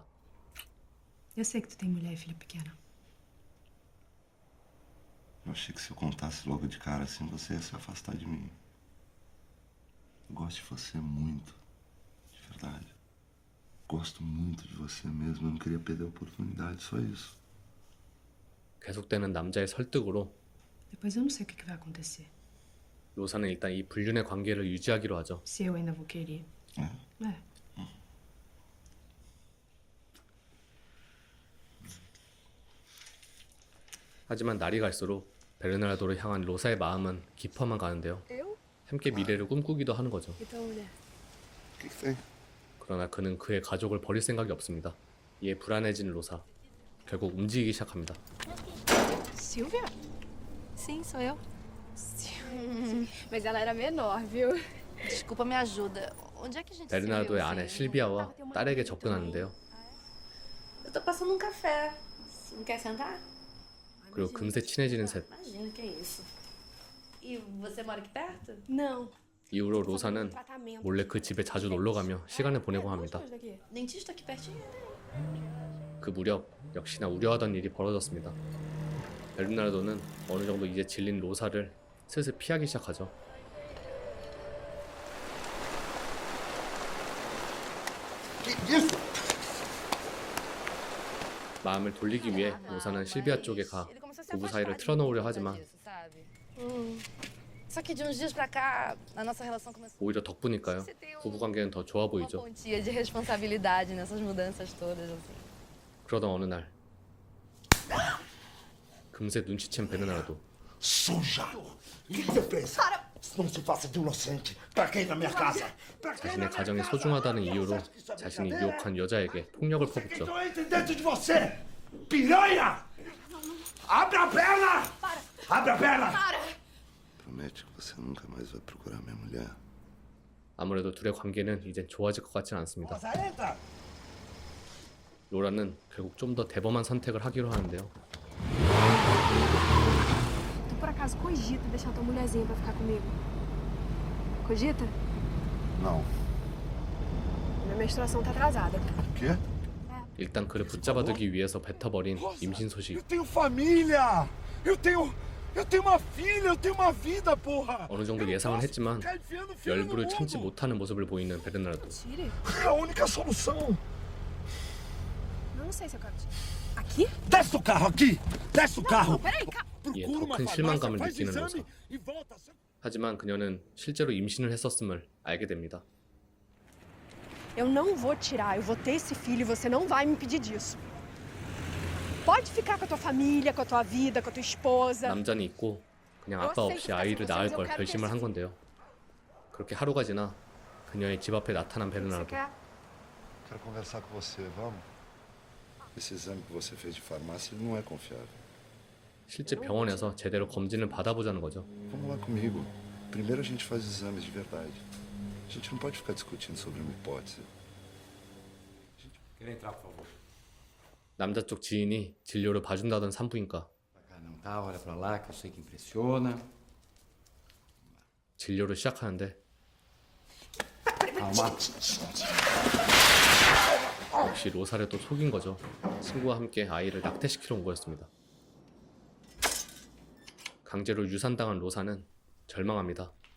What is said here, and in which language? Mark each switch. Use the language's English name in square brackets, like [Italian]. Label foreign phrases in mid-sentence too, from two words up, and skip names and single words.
[Portuguese] Eu sei que tu tem mulher e filha pequena. Eu achei que se eu contasse logo de cara assim, você ia se afastar de mim. Eu gosto de você muito. De verdade. Gosto muito de você mesmo. Eu não queria perder a oportunidade, só isso. [Korean] 계속되는 남자의 설득으로 [Portuguese] Depois eu não sei o que vai acontecer. [Korean] 로사는 일단 이 불륜의 관계를 유지하기로 하죠. [Portuguese] Se eu ainda vou querer. É. [Korean] 하지만 날이 갈수록 베르나르도를 향한 로사의 마음은 깊어만 가는데요. [Portuguese] Eu? [Korean] 함께 미래를 꿈꾸기도 하는 거죠. [Portuguese] E tua mulher? O que tem? [Korean] 그러나 그는 그의 가족을 버릴 생각이 없습니다. 이에 불안해진 로사. 결국 움직이기 시작합니다. [Portuguese] Silvia? Sim, sou eu. Mas ela era menor, viu? Desculpa, me ajuda. Onde é que a gente se [Korean] 베르나르도의 [Portuguese] viu, [Korean] 아내 [Portuguese] assim? [Korean] 실비아와 딸에게 접근하는데요. [Portuguese] Eu tô passando um café. Não quer sentar? [Korean] 그리고 금세 친해지는 셋. [Portuguese] Imagina, que é isso. E você mora aqui perto? Não. [Korean] 이후로 로사는 [Portuguese] Tratamento. [Korean] 몰래 그 집에 자주 놀러가며 시간을 보내고 합니다. [Portuguese] Onde daqui? Dentista aqui pertinho. [Korean] 그 무렵 역시나 우려하던 일이 벌어졌습니다. 베르나르도는 어느 정도 이제 질린 로사를 슬슬 피하기 시작하죠. [Portuguese] Que isso? [Korean] 마음을 돌리기 위해 로사는 실비아 쪽에 가 부부 사이를 틀어놓으려 하지만 [Portuguese] Só que de uns dias pra cá, a nossa relação começou [Korean] 오히려 덕분일까요? 부부 관계는 더 좋아 [Portuguese] uma [Korean] 보이죠. [Portuguese] pontinha de responsabilidade nessas mudanças todas, assim. [Korean] 그러던 어느 날 금세 눈치챈 베르나르도 [Portuguese] Suja! O que você fez? Não se faça de inocente. Pra quem na minha casa? [Korean] 자신의 가정이 소중하다는 이유로 자신이 유혹한 여자에게 폭력을 퍼붓죠. [Portuguese] Tô entre dentro de você! Piranha! Abre a perna! Abre a perna! Promete que você nunca mais vai procurar minha mulher. [Korean] 아무래도 둘의 관계는 이제 좋아질 것 같지는 않습니다. [Portuguese] Moça, entra! [Korean] 로라는 결국 좀 더 대범한 선택을 하기로 하는데요. [Portuguese] Tu por acaso cogita deixar tua mulherzinha pra ficar comigo? Cogita? Não. Minha menstruação tá atrasada. Quê? [Korean] 일단 그를 붙잡아두기 위해서 뱉어버린 임신 소식. [Portuguese] Eu tenho família! Eu tenho uma filha, eu tenho uma vida, porra! [Korean] 어느 정도 예상은 했지만 열불을 참지 못하는 모습을 보이는 베르나르도. [Portuguese] Tire? É a única solução! Eu não sei se eu quero tirar. Aqui? Desce do carro aqui! Desce do carro! Peraí, calma. [Korean] 이에 [Portuguese] Procura [Korean] 더 [Portuguese] uma [Korean] 큰 [Portuguese] farmácia, [Korean] 실망감을 [Portuguese] faz [Korean] 느끼는 [Portuguese] exame [Korean] 로사. [Portuguese] e volta. [Korean] 하지만 그녀는 실제로 임신을 했었음을 알게 됩니다. [Portuguese] Eu não vou tirar, eu vou ter esse filho e você não vai me impedir disso. Pode ficar com a tua família, com a tua vida, com a tua esposa. [Korean] 남자는 있고 그냥 아빠 없이 아이를 낳을 걸 결심을 한 건데요. 그렇게 하루가 지나 그녀의 집 앞에 나타난 [Portuguese] Você [Korean] 베르나르도. [Portuguese] quer? Quero conversar com você, vamos? Esse exame que você fez de farmácia ele não é confiável. [Korean] 실제 병원에서 제대로 검진을 받아보자는 거죠. [Portuguese] Vamos lá comigo. Primeiro a gente faz exames de verdade. A gente não pode ficar discutindo sobre uma hipótese. Quer entrar, por favor? [Korean] 남자 쪽 지인이 진료를 봐준다던 산부인과. [Portuguese] Pra cá não, tá? Olha pra lá, que eu sei que impressiona. [Korean] 진료를 시작하는데 [Portuguese] Calma. [Korean] 역시 로사를 또 속인 거죠. 친구와 함께 아이를 낙태시키러 온 거였습니다. 강제로 유산당한 로사는 절망합니다.